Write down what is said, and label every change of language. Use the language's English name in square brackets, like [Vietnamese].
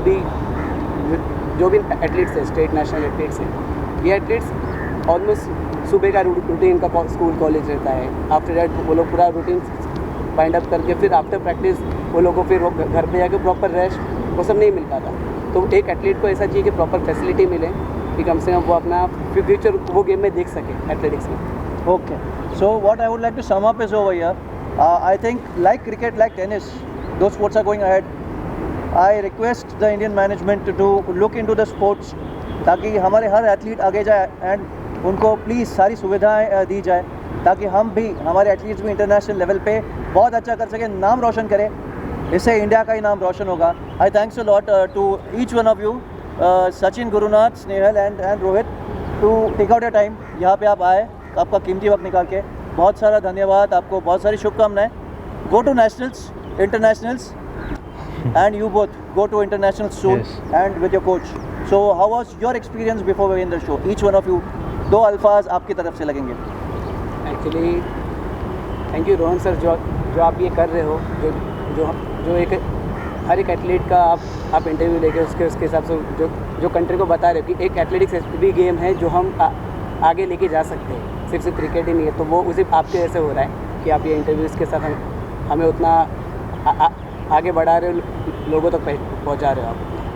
[Hindi] अभी जो भी एथलीट्स है, स्टेट नेशनल एथलीट्स हैं, ये एथलीट्स ऑलमोस्ट सुबह का रूटीन का स्कूल कॉलेज रहता है. आफ्टर दैट वो लोग पूरा रूटीन बाइंड अप करके फिर आफ्टर प्रैक्टिस वो लोगों को फिर घर पे जाके प्रॉपर रेस्ट वो सब नहीं मिल पाता. तो एक एथलीट को ऐसा चाहिए कि प्रॉपर फैसिलिटी मिले कि कम से कम वो अपना फ्यूचर वो गेम में देख सके एथलेटिक्स में. [English] Okay, so what I would like to sum up is over here. I think like cricket, like tennis, those sports are going ahead. I request the Indian management to look into the sports [Hindi] ताकि हमारे हर athlete आगे जाए and उनको please सारी सुविधाएं दी जाए ताकि हम भी, हमारे एथलीट्स भी इंटरनेशनल लेवल पे बहुत अच्छा कर सकें, नाम रोशन करें. इससे इंडिया का ही नाम रोशन होगा. [English] I thanks a lot to each one of you, Sachin, Gurunath, Snehal and Rohit, to take out your time. [Hindi] यहाँ पे आप आए, आपका कीमती वक्त निकाल के बहुत सारा धन्यवाद. आपको बहुत सारी शुभकामनाएं. [English] Go to nationals, internationals, and you both go to international soon. Yes. And with your coach. So how was your experience before we end the show? Each one of you, [Hindi] 2 अल्फाज आपकी तरफ से लगेंगे. Actually thank you Rohan sir, जो आप ये कर रहे हो, जो एक हर एक एथलीट का आप इंटरव्यू लेके उसके हिसाब से जो कंट्री को बता रहे हो कि एक एथलेटिक्स भी गेम है जो हम आगे लेके जा सकते हैं, सिर्फ क्रिकेट ही नहीं है. तो वो उसी आपके ऐसे हो रहा है कि आप ये इंटरव्यूज़ के साथ हमें उतना आगे बढ़ा रहे हो, लोगों तक पहुंचा रहे हो आप.